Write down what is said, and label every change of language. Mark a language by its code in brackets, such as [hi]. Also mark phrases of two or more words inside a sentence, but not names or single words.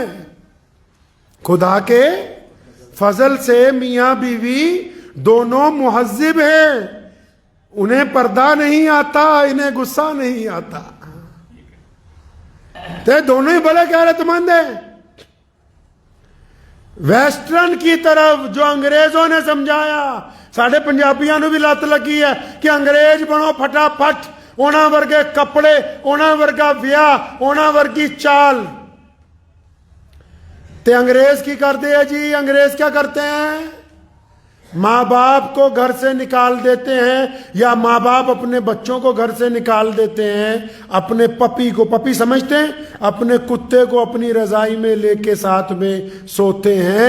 [ur] خدا کے فضل سے میاں بیوی دونوں مہذب ہیں، انہیں پردہ نہیں آتا، انہیں غصہ نہیں آتا. تو دونوں ہی بڑے غیرت مند ہیں. ویسٹرن کی طرف جو انگریزوں نے سمجھایا، [pa] ساڑھے پنجابیاں نو بھی لت لگی ہے کہ انگریز بنو پھٹافٹ، اونا ورگے کپڑے، اونا ورگا ویاہ، اونا ورگی چال. تے انگریز کی کرتے ہیں جی؟ [ur] انگریز کیا کرتے ہیں؟ ماں باپ کو گھر سے نکال دیتے ہیں، یا ماں باپ اپنے بچوں کو گھر سے نکال دیتے ہیں. اپنے پپی کو، پپی سمجھتے ہیں، اپنے کتے کو اپنی رضائی میں لے کے ساتھ میں سوتے ہیں.